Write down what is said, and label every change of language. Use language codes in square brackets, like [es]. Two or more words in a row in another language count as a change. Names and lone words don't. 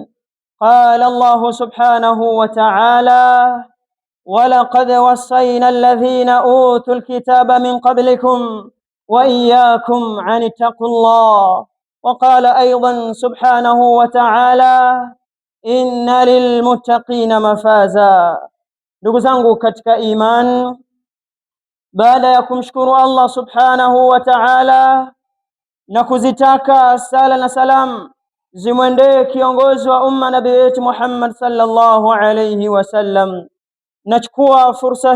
[ar] قال الله سبحانه وتعالى: ولقد وصينا الذين أوتوا الكتاب من قبلكم وإياكم أن اتقوا الله. وقال أيضا سبحانه وتعالى: إن للمتقين مفازا. [sw] Ndugu zangu katika iman, baada ya kumshukuru Allah [ar] سبحانه وتعالى [sw] na kuzitaka sala na salam zimwendee kiongozi wa umma nabii wetu Muhammad [ar] صلى الله عليه وسلم, [sw] nachukua fursa